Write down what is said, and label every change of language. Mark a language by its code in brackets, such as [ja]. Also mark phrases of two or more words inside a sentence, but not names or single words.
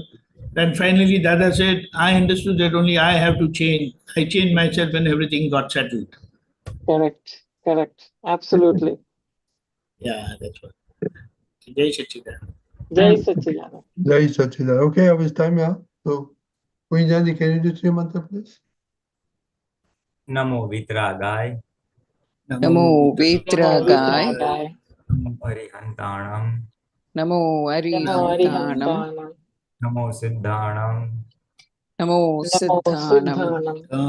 [en] Then finally, Dada said, I understood that only I have to change. I changed myself and everything got settled. Correct. Absolutely. Yeah, that's what. [hi] Jai Satchidanand. Jai Satchidanand. Jai Satchidanand. [en] Okay, of his time, yeah. So, Pulinanandji, can you do three mantra, please? [pra] Namo Vitragay. Namo Vitragay. Arihantanam. Namo Arihantanam. Namo Siddhanam. Namo Siddhanam.